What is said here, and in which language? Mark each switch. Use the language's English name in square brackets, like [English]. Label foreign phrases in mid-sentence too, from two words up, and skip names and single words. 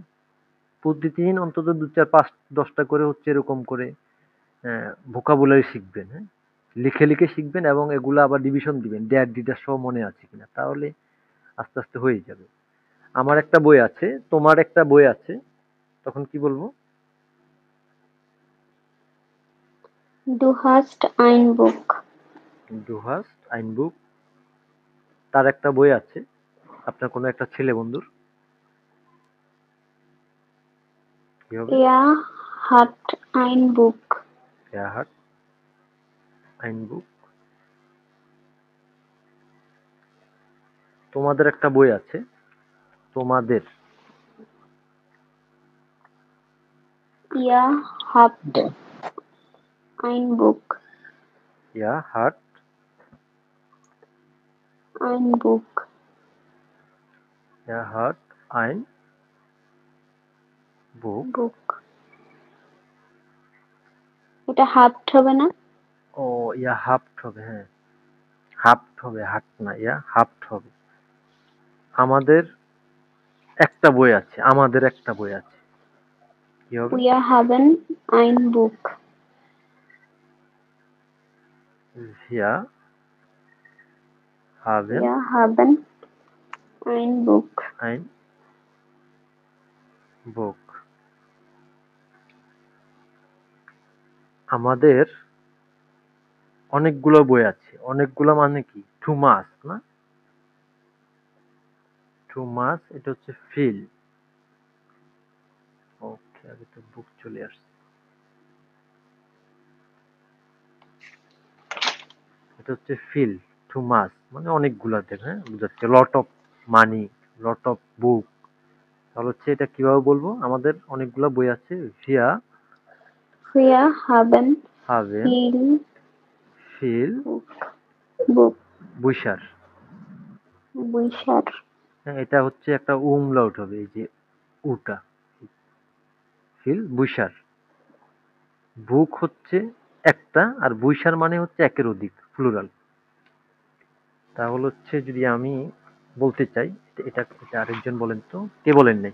[Bangla] প্রতিদিন অন্তত 2 4 5 10টা করে হচ্ছে এরকম করে ভোকাবুলারি শিখবেন। হ্যাঁ, লিখে লিখে শিখবেন এবং এগুলো আবার ডিভিশন দিবেন ডেয়ার ডিডার সহ মনে আছে কিনা, তাহলে আস্তে আস্তে হয়ে যাবে। আমার একটা বই আছে, তোমার একটা বই আছে, তখন কি বলবো? [German] Du hast ein Buch. Du hast ein Buch. [Bangla] তার একটা বই আছে, আপনার কোনো একটা ছেলে বন্ধুর, কি হবে? [German] Er hat ein Buch. Er hat ein Buch। [Bangla] তোমাদের একটা বই আছে, তোমাদের। [German] Ihr habt ein Buch. Er hat Ein Buch. er hat ein Buch। Buch. [Bangla] এটা হাফট হবে না? ও, ইয়া হাফট হবে, হ্যাঁ, হাফট হবে, হাট না, ইয়া হাফট হবে। আমাদের একটা বই আছে, আমাদের একটা বই আছে, কি হবে? [German] Wir haben ein Buch. Wir haben Wir haben ein Buch. ein Buch। [Bangla] আমাদের অনেকগুলো বই আছে, অনেকগুলো মানে কি? টু মাস না? টু মাস এটা হচ্ছে ফিল। ওকে, আগে তো বুক চলে আসছে। এটা হচ্ছে ফিল, টু মাস মানে অনেকগুলা দেব, হ্যাঁ, বুঝাচ্ছে [English] lot of money, lot of book, [Bangla] তাহলে হচ্ছে এটা কিভাবে বলবো? আমাদের অনেকগুলা বই আছে। [German] Wir haben হাভেন, viel ফিল, Buch, বুইশার। Bücher, [Bangla] হ্যাঁ, এটা হচ্ছে একটা umlaut হবে, এই যে উটা। [German] viel, Bücher. [Bangla] বুক হচ্ছে একটা, আর বুইশার মানে হচ্ছে একের অধিক, প্লুরাল। তাহলে হচ্ছে যদি আমি বলতে চাই, এটা এটা আরেকজন বলেন তো, কে বলেন নাই?